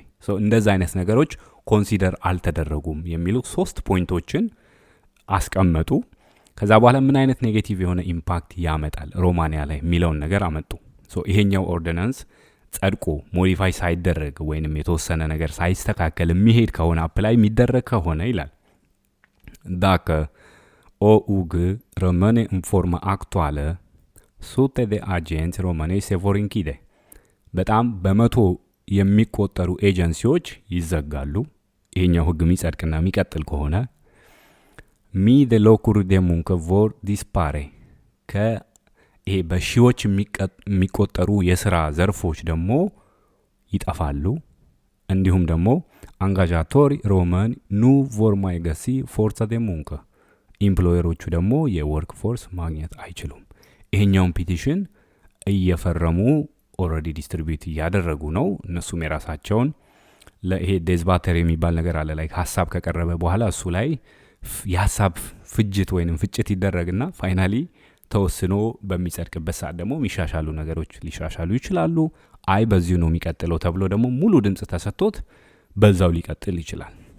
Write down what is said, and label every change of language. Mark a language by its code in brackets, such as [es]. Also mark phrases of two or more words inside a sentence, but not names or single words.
[am] እንደዛ አይነት ነገሮች ኮንሲደር አልተደረጉም የሚሉ 3 ፖይንቶችን አስቀመጡ። ከዛ በኋላ ምን አይነት ኔጌቲቭ የሆነ ኢምፓክት ያመጣል ሮማኒያ ላይ የሚለውን ነገር አመጡ። ይሄኛው ኦርዲናንስ ጸድቆ ሞዲፋይ ሳይደረግ ወይንም የተወሰነ ነገር ሳይስተካከል የሚሄድ ከሆነ አፕላይ የሚደረግ ከሆነ ይላል [ro] dacă OUG rămâne în forma actuală, sute de agenți români se vor închide. [am] በጣም በመቶ የሚቆጠሩ ኤጀንሲዎች ይዘጋሉ። ይሄኛው ህግ የሚጸድቅና የሚቀጥል ከሆነ [ro] mii de locuri de muncă vor dispare. [am] ይሄ በሺዎች የሚቆጠሩ የስራ ዘርፎች ደግሞ ይጠፋሉ። እንዲሁም ደግሞ [ro] angajatorii români nu vor mai găsi forța de muncă. [am] ኢምፕሎየሮቹ ደግሞ የወርክ ፎርስ ማግኘት አይችሉም። ይሄኛውን ፒቲሽን እየፈረሙ ኦልሬዲ ዲስትሪቢዩት እያደረጉ ነው። እነሱም የራሳቸውን ለይሄ ዴዝባተር የሚባል ነገር አለ ላይ ሐሳብ ከቀረበ በኋላ እሱ ላይ የሐሳብ ፍጅት ወይንም ፍጭት ይደረግና ፋይናሊ ተወስኖ በሚጸድቅበት ሰዓት ደግሞ የሚሻሻሉ ነገሮች ሊሻሻሉ ይችላሉ። አይ በዚሁ ነው የሚቀጥለው ተብሎ ደግሞ ሙሉ ድምጽ ተሰጥቶት በዛው ሊቀጥል ይችላል።